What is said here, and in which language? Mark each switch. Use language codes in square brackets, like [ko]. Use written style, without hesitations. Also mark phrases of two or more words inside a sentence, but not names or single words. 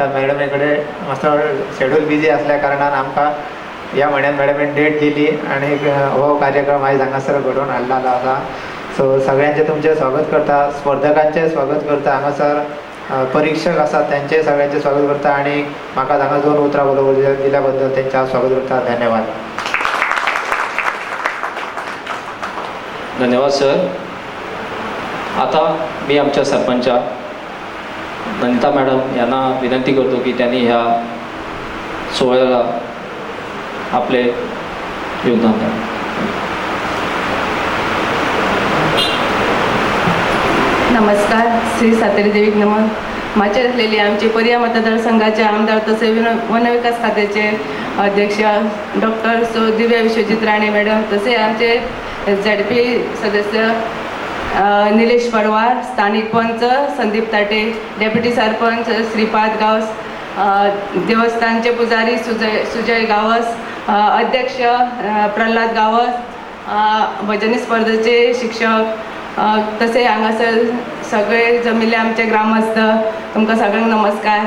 [kok] मॅडमे कडेन मातसो शेड्यूल बिजी आसल्या कारणान आमकां ह्या म्हयन्यान मॅडमीन डेट दिली आणि हो कार्यक्रम आयज हांगासर घडोवन हाडलेलो आसा. सो सगळ्यांचे तुमचे स्वागत करता. स्पर्धकांचे स्वागत करता. हांगासर परीक्षक आसात त्यांचे सगळ्यांचे स्वागत करता आणि म्हाका हांगा 2 उतरां बरोबर दिल्या बद्दल त्यांचे हांव स्वागत करता. धन्यवाद. [mr] धन्यवाद सर. आता मी आमच्या सरपंचा नंदिता मॅडम यांना विनंती करतो की त्यांनी ह्या सोहळ्याला आपले योगदान द्यावे. [kok] नमस्कार. श्री सातेरी देवीक नमन. माचेर असलेली आमचे पर्या मतदारसंघाचे आमदार तसे वनविकास खात्याचे अध्यक्ष डॉक्टर दिव्या विश्वजित राणे मॅडम, तसे आमचे ZP सदस्य निलेश पडवार, स्थानिक पंच संदीप ताटे, डेप्युटी सरपंच श्रीपाद गावस, देवस्थानचे पुजारी सुजय गावस, अध्यक्ष प्रल्हाद गावस, भजनी स्पर्धेचे शिक्षक, तसे हांगासर सगळे जमिल्ले आमचे ग्रामस्थ, तुमकां सगळ्यांक नमस्कार.